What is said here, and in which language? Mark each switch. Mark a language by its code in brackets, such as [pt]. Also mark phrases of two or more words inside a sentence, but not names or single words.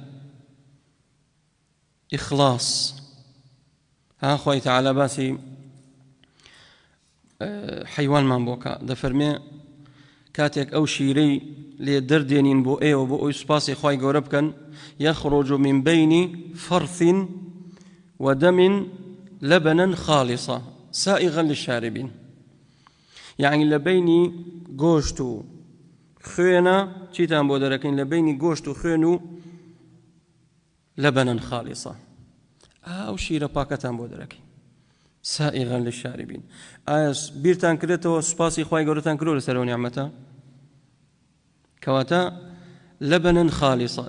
[ckb] ئیخلاص ها خوای تەعالا باسی حەیوانمان بۆکە دەفەرمێ کاتێک ئەو شیرەی لێ دەردێنین بۆ ئێوە بۆ ئەوی سوپاسی خوای گەورە بکەن [ar] یەخڕۆج من بین فرث ودم لبنا خالصا سائغا للشاربين [ckb] يعني لبيني گۆشت و خوێنە چیتان بۆ دەرەکەین لە بینی گۆشت و خوێن و [ar] لبنا خالصا [ckb] ئەو شیرە پاکەتان بۆ دەرەکەین [ar] سائغا للشاربين [ckb] ئایا بیرتان کردێتەوە سوپاسی خوای گەورەتان کردو لەسەر نیعمەتە کەواتە [ar] لبنا خالصا